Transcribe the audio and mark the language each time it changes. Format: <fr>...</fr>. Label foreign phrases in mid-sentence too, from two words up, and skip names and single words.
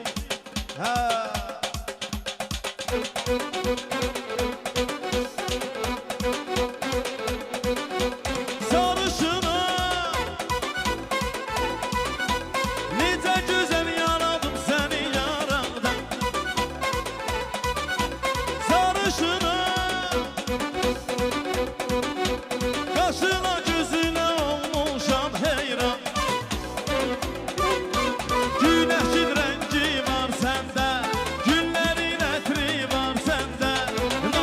<az>Sarışınım Necə gözəl yaradım səni yaramdan Sarışınım Qaşına gözünə olmuşam heyran</az> <tr>Güneşin rengi var sende Güllerin etri var sende</tr>